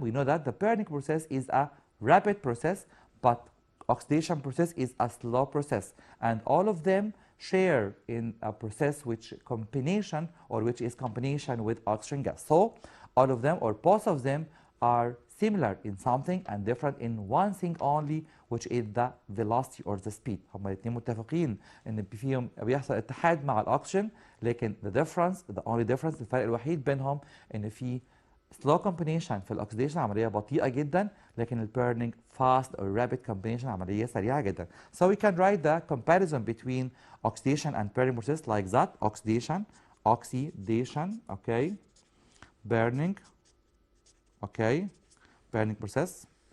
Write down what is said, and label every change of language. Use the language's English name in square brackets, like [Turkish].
[English] We know that the burning process is a rapid process, but oxidation process is a slow process, and all of them share in a process which is combination with oxygen gas. So all of them or both of them are similar in something and different in one thing only, which is the velocity or the speed. [Arabic] هما الاثنين متفقين ان فيهم بيحصل اتحاد مع الاكسجين، لكن [English] the difference, the only difference، [Arabic] الفرق الوحيد بينهم ان في [English] slow combination [Arabic] في الاكسيديشن عمليه بطيئه جدا، لكن ال [English] burning fast or rapid combination [Arabic] عمليه سريعه جدا. [English] So we can write the comparison between oxidation and burning process like that. Oxidation, okay, burning, okay, burning process.